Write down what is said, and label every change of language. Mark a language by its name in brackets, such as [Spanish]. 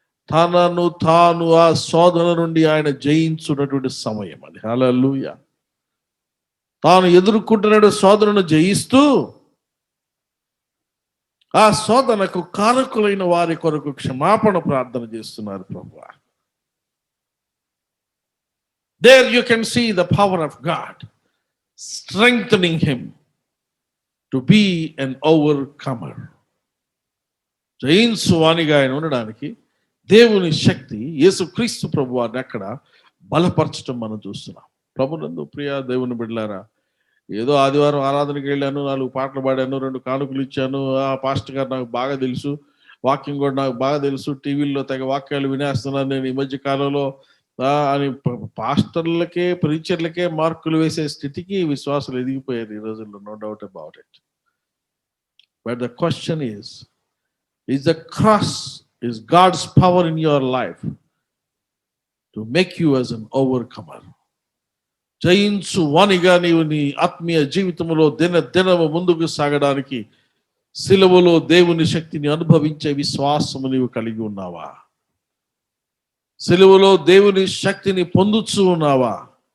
[Telugu] తనను తాను ఆ శోధన నుండి ఆయన జయించున్నటువంటి సమయం అది. హల్లెలూయా. తాను ఎదుర్కొంటున్న శోధనను జయిస్తూ ఆ శోధనకు కారకులైన వారి కొరకు క్షమాపణ ప్రార్థన చేస్తున్నారు ప్రభువా. [English] There you can see the power of God strengthening him to be an overcomer. [Telugu] జయించువానిగా ఆయన ఉండడానికి దేవుని శక్తి యేసుక్రీస్తు ప్రభువారిని అక్కడ బలపరచడం మనం చూస్తున్నాం. ప్రభునందు ప్రియ దేవుని బిడ్డలారా, ఏదో ఆదివారం ఆరాధనకి వెళ్ళాను, 4 పాటలు పాడాను, 2 కానుకలు ఇచ్చాను, ఆ పాస్టర్ గారు నాకు బాగా తెలుసు, వాక్యం కూడా నాకు బాగా తెలుసు, టీవీల్లో తెగ వాక్యాలు వినేస్తున్నాను నేను ఈ మధ్య కాలంలో అని పాస్టర్లకే ప్రీచర్లకే మార్కులు వేసే స్థితికి విశ్వాసాలు ఎదిగిపోయారు ఈ రోజుల్లో. [English] No doubt about it. But the question is the cross is God's power in your life to make you as an overcomer. [Telugu] జయించు వానిగా నీవు నీ ఆత్మీయ జీవితంలో దినము ముందుకు సాగడానికి సిలువలో దేవుని శక్తిని అనుభవించే విశ్వాసము నీవు కలిగి ఉన్నావా? సిలువలో దేవుని శక్తిని పొందుచూ ఉన్నావా?